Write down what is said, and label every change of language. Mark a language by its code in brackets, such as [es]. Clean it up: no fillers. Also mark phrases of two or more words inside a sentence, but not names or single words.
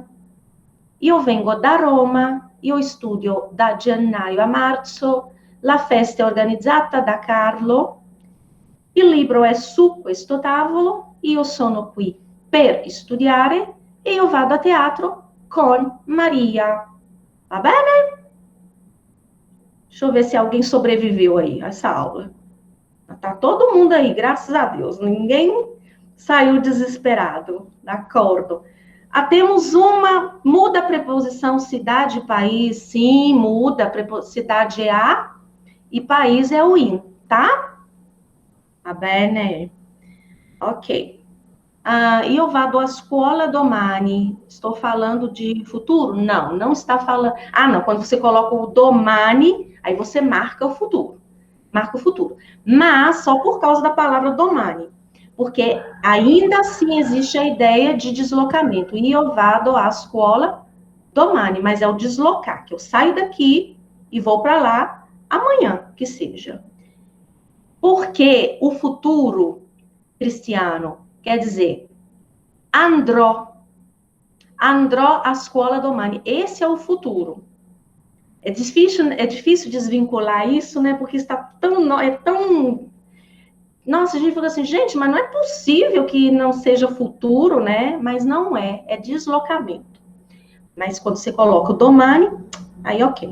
[it] Io vengo da Roma, io studio da gennaio a marzo, la festa è organizzata da Carlo, il libro è su questo tavolo, io sono qui per studiare e io vado a teatro con Maria. [pt] Tá bem, né? Deixa eu ver se alguém sobreviveu aí a essa aula. Tá todo mundo aí, graças a Deus. Ninguém saiu desesperado. Acordo. Temos uma, muda a preposição cidade, país, sim, muda. Cidade é a e país é o in, tá? Tá bem, né? Ok. [it] Io vado a scuola domani. [pt] Estou falando de futuro? Não, não está falando. Não, quando você coloca o domani, aí você marca o futuro. Marca o futuro. Mas só por causa da palavra domani. Porque ainda assim existe a ideia de deslocamento. [it] Io vado a scuola domani, [pt] mas é o deslocar, que eu saio daqui e vou para lá amanhã, que seja. Porque o futuro, Cristiano, quer dizer [it] andrò a scuola domani. [pt] Esse é o futuro. É difícil desvincular isso, né? Porque está tão. Nossa, a gente fica assim, gente, mas não é possível que não seja futuro, né? Mas não é deslocamento. Mas quando você coloca o domani, aí ok.